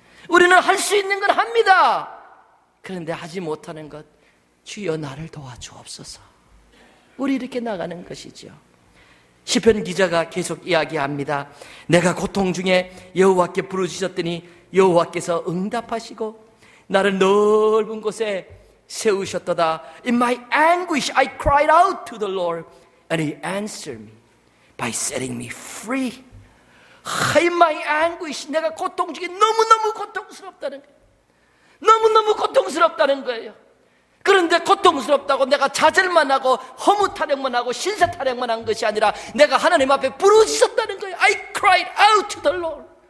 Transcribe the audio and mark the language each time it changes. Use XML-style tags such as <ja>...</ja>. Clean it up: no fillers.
<ko>우리는 할 수 있는 걸 합니다. 그런데 하지 못하는 것, 주여 나를 도와주옵소서. 우리 이렇게 나가는 것이죠. 시편 기자가 계속 이야기합니다. 내가 고통 중에 여호와께 부르짖었더니 여호와께서 응답하시고 나를 넓은 곳에 세우셨도다.</ko> <en>In my anguish I cried out to the Lord and He answered me by setting me free. In my anguish,</en> <ko>내가 고통 중에 너무너무 고통스럽다는 거예요. 너무너무 고통스럽다는 거예요. 그런데 고통스럽다고 내가 좌절만 하고 허무 타령만 하고 신세 타령만 한 것이 아니라 내가 하나님 앞에 부르짖었다는 거예요.</ko> <en>I cried out to the Lord.</en>